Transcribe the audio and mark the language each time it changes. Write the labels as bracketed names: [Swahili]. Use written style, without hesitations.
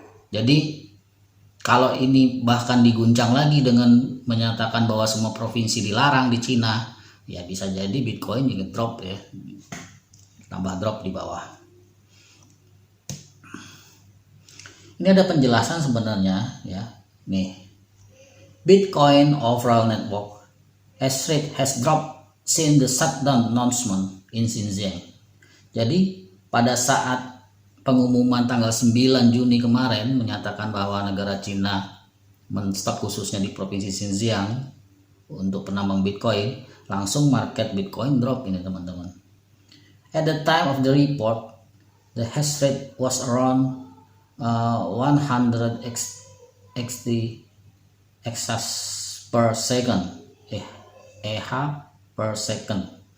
[Indonesian] Jadi kalau ini bahkan diguncang lagi dengan menyatakan bahwa semua provinsi dilarang di Cina, ya bisa jadi Bitcoin juga drop ya, tambah drop di bawah. Ini ada penjelasan sebenarnya ya. [English] Nih, Bitcoin overall network hash rate has dropped since the shutdown announcement in Xinjiang. [Indonesian] Jadi pada saat pengumuman tanggal 9 Juni kemarin menyatakan bahwa negara Cina menstop khususnya di provinsi Xinjiang untuk penambang Bitcoin, langsung market Bitcoin drop ini teman-teman. [English] At the time of the report, the hash rate was around 100 exahash per second, EH per second.